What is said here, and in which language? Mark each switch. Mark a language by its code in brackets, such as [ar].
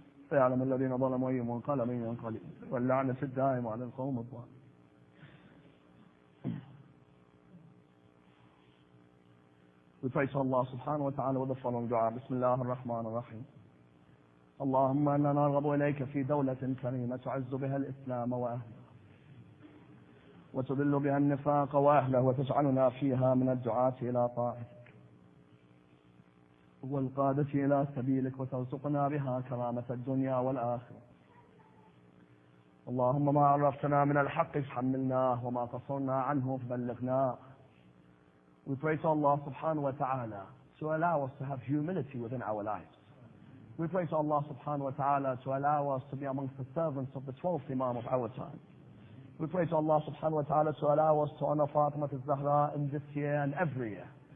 [ar] سيعلم الذين ظلموا أي منقلب ينقلب واللعنة الدائمة على القوم الظالمين. [en] We pray to Allah subhanahu wa ta'ala with the following dua. [ar] Bismillah ar-Rahman ar-Rahim. اللهم إنا نرغب إليك في دولة كريمة تعز بها الإسلام وأهله وتذل بها النفاق وأهله وتجعلنا فيها من الدعاة إلى طاعتك والقادة إلى سبيلك وترزقنا بها كرامة الدنيا والآخرة. اللهم ما عرفتنا من الحق فحملناه وما قصرنا عنه فبلغناه. [en] We pray to Allah subhanahu wa ta'ala to allow us to have humility within our lives. We pray to Allah subhanahu wa ta'ala to allow us to be amongst the servants of the 12th Imam of our time. We pray to Allah subhanahu wa ta'ala to allow us to honor Fatima Zahra in this year and every year.